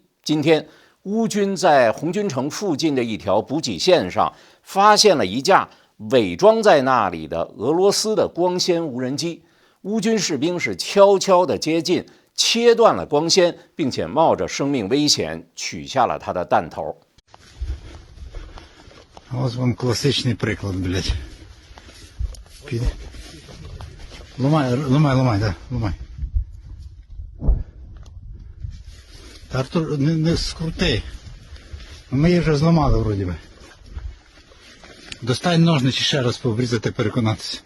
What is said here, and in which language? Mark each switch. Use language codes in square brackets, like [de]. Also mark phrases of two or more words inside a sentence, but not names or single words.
[zh] 今天，乌军在红军城附近的一条补给线上发现了一架伪装在那里的俄罗斯的光纤无人机。乌军士兵是悄悄地接近，切断了光纤，并且冒着生命危险取下了他的弹头。 [uk] Ось вам класичний приклад, блядь. [ru] Ломай, да, ломай. [uk] Та Артур, не скрути. Ми її вже зламали, вроді би. Достань ножниці ще раз пообрізати, переконатися.